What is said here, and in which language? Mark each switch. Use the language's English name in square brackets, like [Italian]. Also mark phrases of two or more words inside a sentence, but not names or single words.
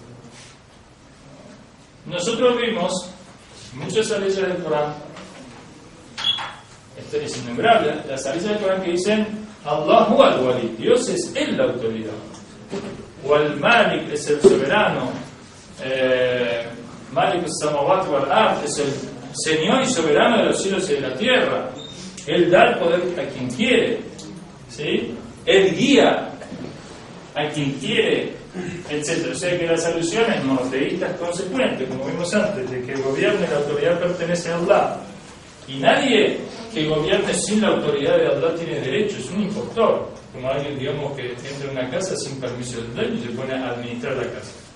[Spanish] Nosotros vimos muchas áreas del Corán, esto es innumerable, las áreas del Corán que dicen [Arabic] الله الولي, [Spanish] Dios es Él la autoridad, o al-Malik es el soberano, [Arabic] مالك السماوات والأرض [Spanish] es el Señor y soberano de los cielos y de la tierra. Él da el poder a quien quiere, ¿sí? Él guía a quien quiere, etc. O sea que las alusiones monoteístas consecuentes, como vimos antes, de que gobierne la autoridad pertenece a Allah, y nadie que gobierne sin la autoridad de Allah tiene derecho, es un impostor, como alguien, digamos, que entra en una casa sin permiso del dueño y se pone a administrar la casa.